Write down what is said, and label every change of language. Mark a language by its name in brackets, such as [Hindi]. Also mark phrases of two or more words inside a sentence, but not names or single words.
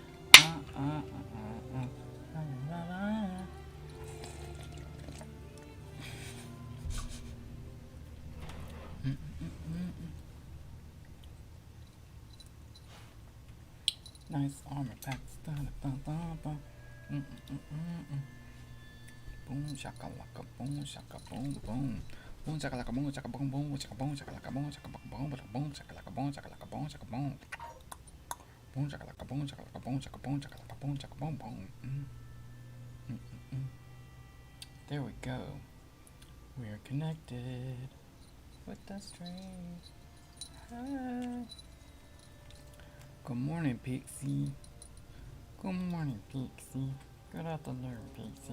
[English] Nice armor packs. Boom shakalaka boom shaka boom boom. Boom shakalaka boom shaka boom boom shaka boom shakalaka boom shaka boom boom shakalaka boom shakalaka boom shaka boom. Boom shakalaka boom shakalaka boom shaka boom shakalaka boom shaka boom boom. There we go. We're connected with the stream. Hi. Good morning, Pixie. Good morning, Pixie. Good afternoon, Pixie.